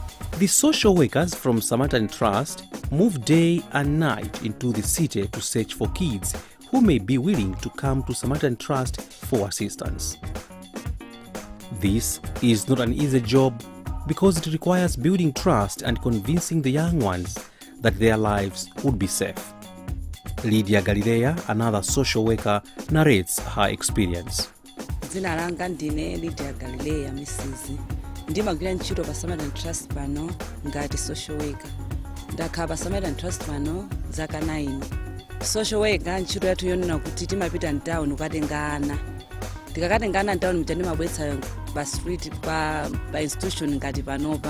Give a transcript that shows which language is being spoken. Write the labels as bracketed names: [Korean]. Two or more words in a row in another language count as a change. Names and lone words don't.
[English] The social workers from Samaritan Trust move day and night into the city to search for kids who may be willing to come to Samaritan Trust for assistance. This is not an easy job because it requires building trust and convincing the young ones that their lives would be safe. Lydia Galilea, another social worker, narrates her experience. [Nyanja] Dzina langa ndine Lydia Galilea Mrs. Ndimagwira ntchito pa Samaritan Trust pano ngati [English] social worker. [Nyanja] Ndakhala pa Samaritan Trust pano zaka 9. [English] Social worker [Nyanja] ntchito yathu yonena kuti timapita mtown kukatenga ana. Tikakatenga ana mtown mtani mabwetsa pa street pa institution ngati panopa.